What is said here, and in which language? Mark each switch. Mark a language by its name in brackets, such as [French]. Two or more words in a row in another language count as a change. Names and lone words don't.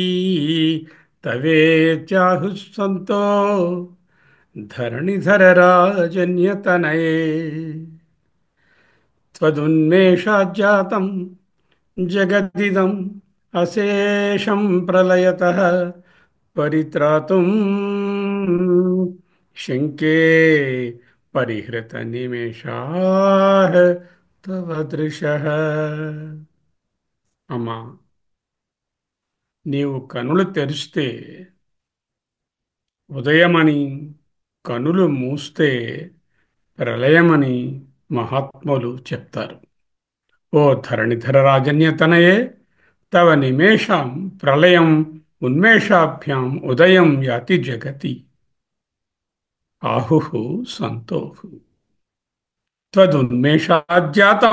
[Sanskrit] तवेत्याहुः सन्तो धरणिधरराजन्यतनये त्वदुन्मेषाज्जातं जगदिदम् अशेषं प्रलयतः परित्रातुं शङ्के परिहृतनिमेषाः तव दृशः। [Telugu] అమ్మా, నీవు కనులు తెరిస్తే ఉదయమని, కనులు మూస్తే ప్రళయమని మహాత్ములు చెప్తారు. [Sanskrit] ఓ ధరణిధర రాజన్యతనయే, తవ నిమేషాం ప్రళయం ఉన్మేషాభ్యాం ఉదయం యాతి జగతి ఆహుః సంతోః త్వదున్మేషాజ్జాతం.